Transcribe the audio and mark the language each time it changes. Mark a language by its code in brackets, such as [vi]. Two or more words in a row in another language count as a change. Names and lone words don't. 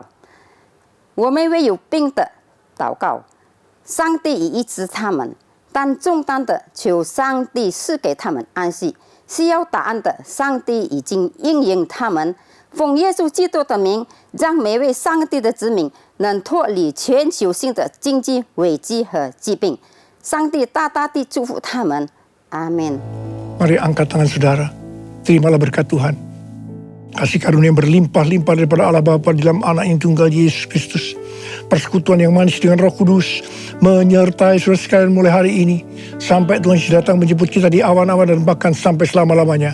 [zh] 我们为有病的祷告，上帝已医治他们，但重担的求上帝赐给他们安息，需要答案的上帝已经应允他们。奉耶稣基督的名，让每位上帝的子民能脱离全球性的经济危机和疾病。上帝大大地祝福他们，阿们。 [id] Mari angkat tangan saudara, terimalah berkat Tuhan. Kasih karunia yang berlimpah-limpah daripada Allah Bapa di dalam anak yang tunggal Yesus Kristus. Persekutuan yang manis dengan Roh Kudus menyertai saudara sekalian mulai hari ini sampai Tuhan Yesus datang menjemput kita di awan-awan dan bahkan sampai selama-lamanya.